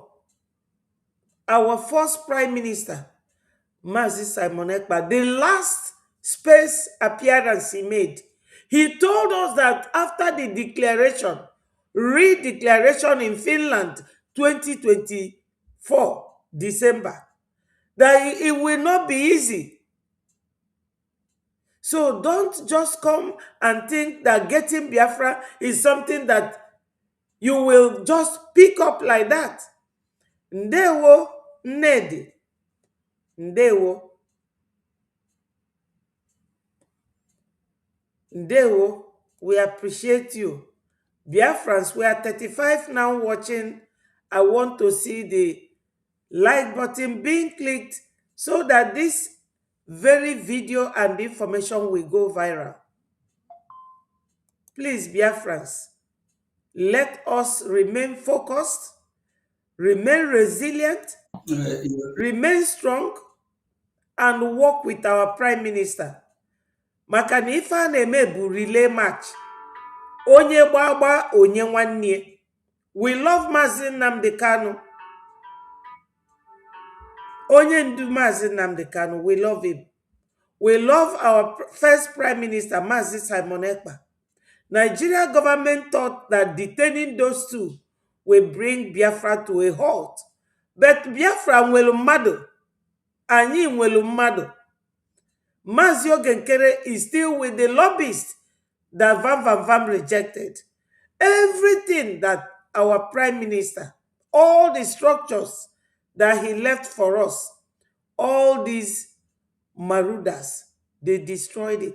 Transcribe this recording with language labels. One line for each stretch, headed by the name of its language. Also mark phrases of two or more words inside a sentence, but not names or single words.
English: Our first prime minister, Mazi Simon Ekpa, the last space appearance he made, he told us that after the declaration, re-declaration in Finland 2024, December, that it will not be easy. So don't just come and think that getting Biafra is something that you will just pick up like that.
Igbo: Ndewo, Ned. Ndewo. Ndewo,
English: we appreciate you. Biafrans, we are 35 now watching. I want to see the like button being clicked so that this very video and information will go viral. Please, Biafrans, let us remain focused, remain resilient, remain strong, and work with our Prime Minister.
Igbo: Maka na ife a na-eme bụ relay match. Onye gbagba onye nwanne.
English: We love Mazi Nnamdi Kanu.
Igbo: Onye ndu
English: Mazi Nnamdi Kanu, we love him. We love our first Prime Minister, Mazi Simon Ekpa. Nigeria government thought that detaining those two will bring Biafra to a halt.
Igbo: But Biafra nwelu mmadụ. Anyị nwelu mmadụ.
English: Mazi Ogenkere is still with the lobbyists that Vam rejected. Everything that our Prime Minister, all the structures that he left for us, all these marauders, they destroyed it.